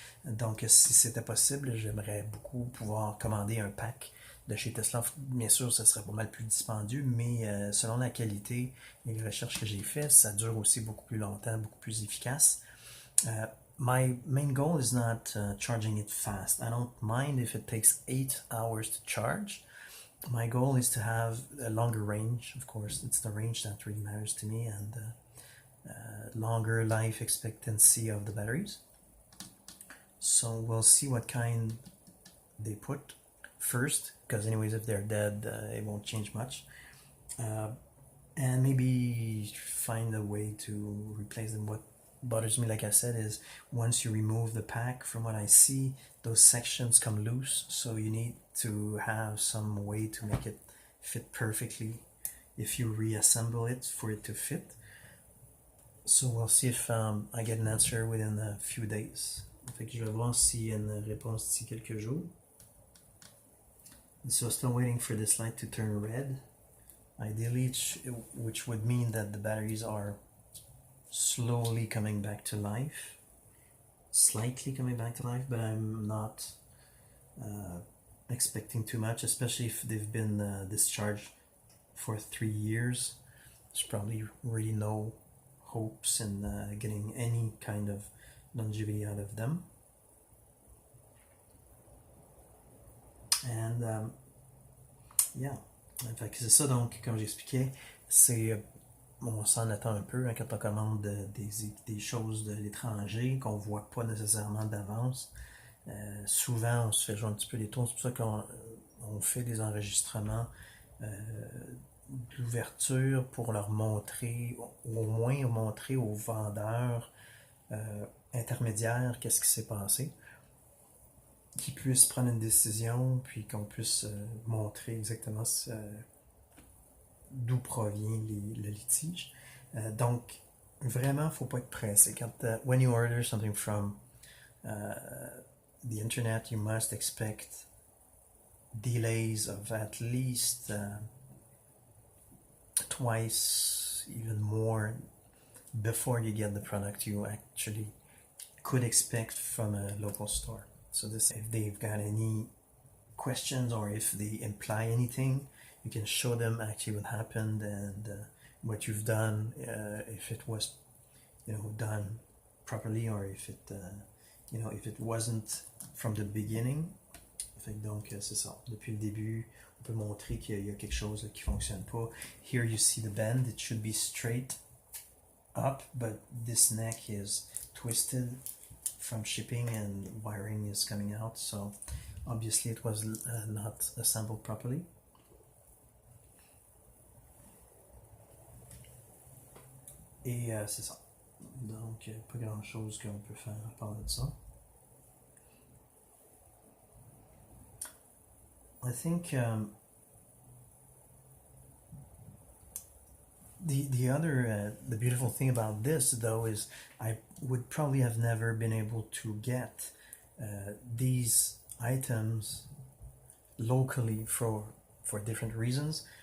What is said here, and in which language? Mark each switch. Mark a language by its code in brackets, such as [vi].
[fr] Donc si c'était possible, j'aimerais beaucoup pouvoir commander un pack de chez Tesla. Bien sûr, ça serait pas mal plus dispendieux, mais selon la qualité et les recherches que j'ai faites, ça dure aussi beaucoup plus longtemps, beaucoup plus efficace. [en] My main goal is not charging it fast. I don't mind if it takes 8 hours to charge. My goal is to have a longer range. Of course, it's the range that really matters to me, and longer life expectancy of the batteries. So we'll see what kind they put first, because anyways, if they're dead, it won't change much. And maybe find a way to replace them. What bothers me, like I said, is once you remove the pack, from what I see, those sections come loose, so you need to have some way to make it fit perfectly if you reassemble it for it to fit. So we'll see if I get an answer within a few days. [fr] Fait que je vais voir s'il y a une réponse d'ici quelques jours. [en] So still waiting for this light to turn red, ideally, which would mean that the batteries are slowly coming back to life, slightly coming back to life, but I'm not expecting too much, especially if they've been discharged for 3 years. There's probably really no hopes in getting any kind of longevity out of them. And yeah, [fr] fait que c'est ça. Donc comme j'expliquais, c'est on s'en attend un peu quand on commande des choses de l'étranger qu'on voit pas nécessairement d'avance. Souvent on se fait jouer un petit peu les tours. C'est pour ça qu'on fait des enregistrements d'ouverture pour leur montrer, ou au moins montrer aux vendeurs intermédiaires qu'est-ce qui s'est passé, qu'ils puissent prendre une décision, puis qu'on puisse montrer exactement d'où provient le litige. Donc vraiment, faut pas être pressé. [en] When you order something from the internet, you must expect delays of at least twice, even more, before you get the product you actually could expect from a local store. So this, if they've got any questions or if they imply anything, you can show them actually what happened and what you've done, if it was, done properly, or if it, if it wasn't from the beginning. [fr] Fait que donc c'est ça. Depuis le début, on peut montrer qu'il y a quelque chose qui fonctionne pas. [en] Here you see the bend. It should be straight up, but this neck is twisted from shipping and wiring is coming out. So obviously it was not assembled properly. [fr] Et c'est ça. Donc pas grand chose qu'on peut faire à part de ça. [en] I think the other the beautiful thing about this though is I would probably have never been able to get these items locally for different reasons.